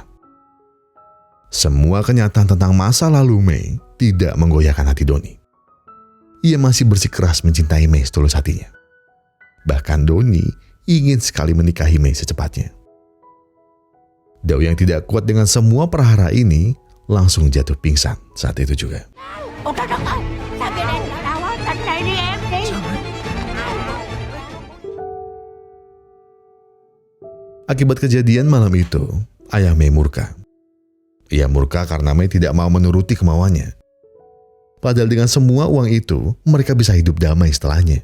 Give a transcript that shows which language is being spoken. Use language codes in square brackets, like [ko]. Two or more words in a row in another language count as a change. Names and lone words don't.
[id] Semua kenyataan tentang masa lalu Mei tidak menggoyahkan hati Doni. Ia masih bersikeras mencintai Mei setulus hatinya. Bahkan Doni ingin sekali menikahi Mei secepatnya. Dao yang tidak kuat dengan semua perhara ini langsung jatuh pingsan saat itu juga. [vi] Ôi trời đất ơi, sao cái này ở đâu á, tỉnh dậy đi em đi. [id] Akibat kejadian malam itu, ayah Mei murka. Ia murka karena Mei tidak mau menuruti kemauannya. Padahal dengan semua uang itu, mereka bisa hidup damai setelahnya.